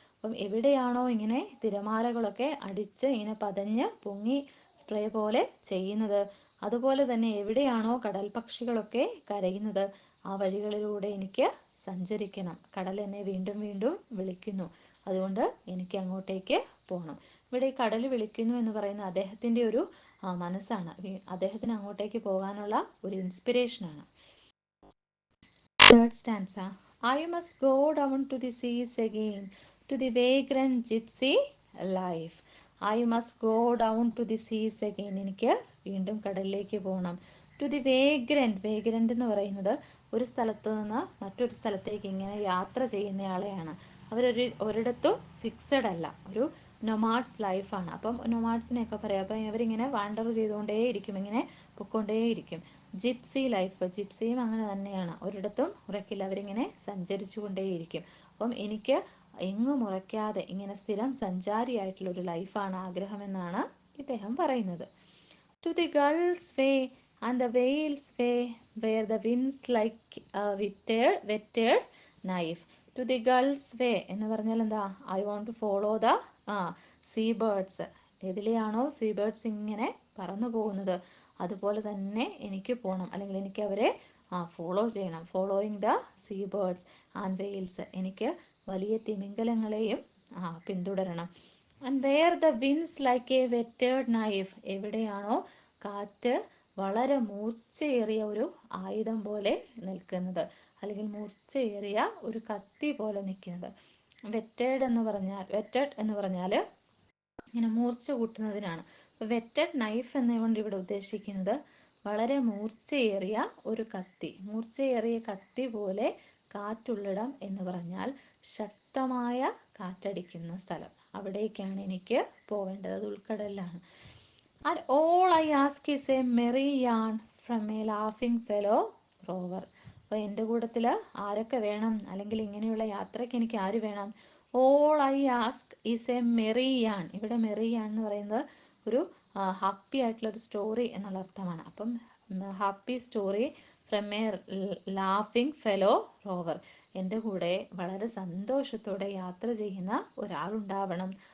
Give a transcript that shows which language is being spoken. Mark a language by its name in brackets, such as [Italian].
[Malayalam] അപ്പം എവിടെയാണോ ഇങ്ങനെ തിരമാലകളൊക്കെ അടിച്ച് ഇങ്ങനെ പതഞ്ഞ് പൊങ്ങി സ്പ്രേ പോലെ ചെയ്യുന്നത്, അതുപോലെ തന്നെ എവിടെയാണോ കടൽ പക്ഷികളൊക്കെ കരയുന്നത്, ആ വഴികളിലൂടെ എനിക്ക് സഞ്ചരിക്കണം. കടൽ എന്നെ വീണ്ടും വീണ്ടും വിളിക്കുന്നു, അതുകൊണ്ട് എനിക്ക് അങ്ങോട്ടേക്ക് പോകണം. ഇവിടെ ഈ കടൽ വിളിക്കുന്നു എന്ന് പറയുന്ന അദ്ദേഹത്തിൻ്റെ ഒരു മനസ്സാണ്. അദ്ദേഹത്തിന് അങ്ങോട്ടേക്ക് പോകാനുള്ള ഒരു ഇൻസ്പിറേഷനാണ്. [English] Third stanza. I must go down to the seas again, to the vagrant gypsy life. I must go down to the seas again. [Malayalam] എനിക്ക് വീണ്ടും കടലിലേക്ക് പോകണം. [English] To the vagrant. [Malayalam] വേഗ്രൻറ്റ് എന്ന് പറയുന്നത് ഒരു സ്ഥലത്ത് നിന്ന് മറ്റൊരു സ്ഥലത്തേക്ക് ഇങ്ങനെ യാത്ര ചെയ്യുന്നയാളെയാണ്. ഒരിടത്തും ഫിക്സഡ് അല്ല, ഒരു നൊമാഡ്സ് ലൈഫാണ്. അപ്പം നൊമാഡ്സിനെയൊക്കെ പറയാം. അപ്പം ഇവരിങ്ങനെ വാണ്ടർ ചെയ്തുകൊണ്ടേയിരിക്കും, ഇങ്ങനെ പൊയ്ക്കൊണ്ടേയിരിക്കും. ജിപ്സി ലൈഫ്, ജിപ്സിയും അങ്ങനെ തന്നെയാണ്, ഒരിടത്തും ഉറക്കില്ല, അവരിങ്ങനെ സഞ്ചരിച്ചു കൊണ്ടേയിരിക്കും. അപ്പം എനിക്ക് എങ്ങും ഉറക്കാതെ ഇങ്ങനെ സ്ഥിരം സഞ്ചാരിയായിട്ടുള്ള ഒരു ലൈഫാണ് ആഗ്രഹമെന്നാണ് ഇദ്ദേഹം പറയുന്നത്. [English] to the gulls way and the whales way where the winds like a whetted knife to the gulls way [Malayalam] എന്ന് പറഞ്ഞാൽ എന്താ? [English] I want to follow the sea birds. [Malayalam] എതിലെയാണോ see birds ഇങ്ങനെ പറന്നു പോകുന്നത് അതുപോലെ തന്നെ എനിക്ക് പോകണം, അല്ലെങ്കിൽ എനിക്ക് അവരെ ഫോളോ ചെയ്യണം. [English] following the sea birds and whales, [Malayalam] എനിക്ക് വലിയ തിമിംഗലങ്ങളെയും പിന്തുടരണം. [English] and where the winds like a whetted knife, [Malayalam] എവിടെയാണോ കാറ്റ് വളരെ മൂർച്ചയേറിയ ഒരു ആയുധം പോലെ നിൽക്കുന്നത്, അല്ലെങ്കിൽ മൂർച്ചയേറിയ ഒരു കത്തി പോലെ നിൽക്കുന്നത്. വെറ്റേഡ് എന്ന് പറഞ്ഞാൽ ഇങ്ങനെ മൂർച്ച കൂട്ടുന്നതിനാണ്. വെറ്റഡ് നൈഫ് എന്നുകൊണ്ട് ഇവിടെ ഉദ്ദേശിക്കുന്നത് വളരെ മൂർച്ചയേറിയ ഒരു കത്തി. മൂർച്ചയേറിയ കത്തി പോലെ കാറ്റുള്ളിടം എന്ന് പറഞ്ഞാൽ ശക്തമായ കാറ്റടിക്കുന്ന സ്ഥലം, അവിടേക്കാണ് എനിക്ക് പോവേണ്ടത്. അത് ഉൾക്കടലിലാണ്. [English] And all I ask is a merry yarn from a laughing fellow rover. [Malayalam] അപ്പോൾ എൻ്റെ കൂട്ടത്തിൽ ആരൊക്കെ വേണം, അല്ലെങ്കിൽ ഇങ്ങനെയുള്ള യാത്രയ്ക്ക് എനിക്ക് ആര് വേണം? [English] All I ask is a merry yarn. [Malayalam] ഇവിടെ മെറി യാൺ എന്ന് പറയുന്നത് ഒരു ഹാപ്പി ആയിട്ടുള്ള ഒരു സ്റ്റോറി എന്നുള്ള അർത്ഥമാണ്. അപ്പം [English] happy story from A ലാഫിങ് fellow rover, [Malayalam] എൻ്റെ കൂടെ വളരെ സന്തോഷത്തോടെ യാത്ര ചെയ്യുന്ന ഒരാളുണ്ടാവണം.